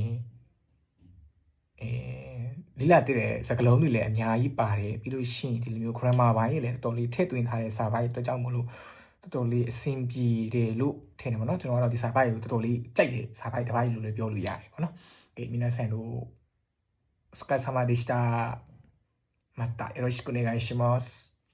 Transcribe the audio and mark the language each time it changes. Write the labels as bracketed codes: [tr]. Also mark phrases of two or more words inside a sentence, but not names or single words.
[my] ရင်လေးလာတဲ့စကားလုံးတွေလည်းအများကြီးပါတယ်ပြီးလို့ရှိရင်ဒီလိုမျိုး grammar ဘိုင်းတွေလည်းတော်လေးထည့်သွင်းထားတဲ့စာပိုက်အတွက်ကြောင့်မလို့တော်တော်လေးအဆင်ပြေတယ်လို့ထင်တယ်ပေါ့နော်ကျွန်တော်ကတော့ဒီစာပိုက်ကိုတော်တော်လေးကြိုက်တယ်စာပိုက်တစ်ပိုက်လို့လည်းပြောလို့ရတယ်ပေါ့နော်မီနာဆန်တို့ [ja] お疲れ様でした。またよろしくお願いします。